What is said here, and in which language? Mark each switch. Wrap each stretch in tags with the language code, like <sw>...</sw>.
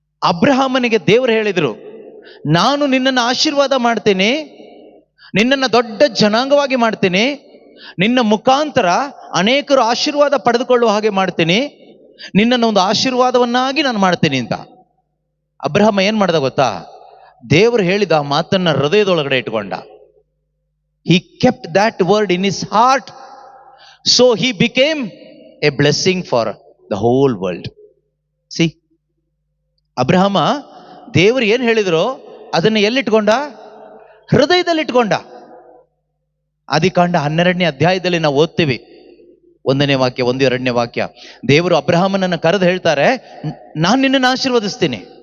<kn>ಅಬ್ರಹಾಮನಿಗೆ ದೇವರು ಹೇಳಿದರು, ನಾನು ನಿನ್ನನ್ನು ಆಶೀರ್ವಾದ ಮಾಡ್ತೀನಿ, ನಿನ್ನನ್ನು ದೊಡ್ಡ ಜನಾಂಗವಾಗಿ ಮಾಡ್ತೀನಿ, ನಿನ್ನ ಮುಖಾಂತರ ಅನೇಕರು ಆಶೀರ್ವಾದ ಪಡೆದುಕೊಳ್ಳುವ ಹಾಗೆ ಮಾಡ್ತೀನಿ, ನಿನ್ನನ್ನು ಒಂದು ಆಶೀರ್ವಾದವನ್ನಾಗಿ ನಾನು ಮಾಡ್ತೀನಿ ಅಂತ. ಅಬ್ರಹಾಮ ಏನ್ ಮಾಡ್ದ ಗೊತ್ತಾ? ದೇವರು ಹೇಳಿದ ಮಾತನ್ನ ಹೃದಯದೊಳಗಡೆ ಇಟ್ಕೊಂಡ.</kn> <en>He kept that word in his heart, so he became a blessing for the whole world.</en> <kn>See, Abraham ದೇವರು ಏನು ಹೇಳಿದ್ರು ಅದನ್ನ ಎಲ್ಲಿಟ್ಕೊಂಡ? ಹೃದಯದಲ್ಲಿ ಇಟ್ಕೊಂಡ. ಆದಿಕಾಂಡ 12ನೇ ಅಧ್ಯಾಯದಲ್ಲಿ ನಾವು ಓದ್ತೀವಿ, 1ನೇ ವಾಕ್ಯ, 1-2ನೇ ವಾಕ್ಯ. ದೇವರು ಅಬ್ರಹಾಮನನ್ನು ಕರೆದು ಹೇಳ್ತಾರೆ, ನಾನು ನಿನ್ನನ್ನು ಆಶೀರ್ವದಿಸ್ತೀನಿ.</kn>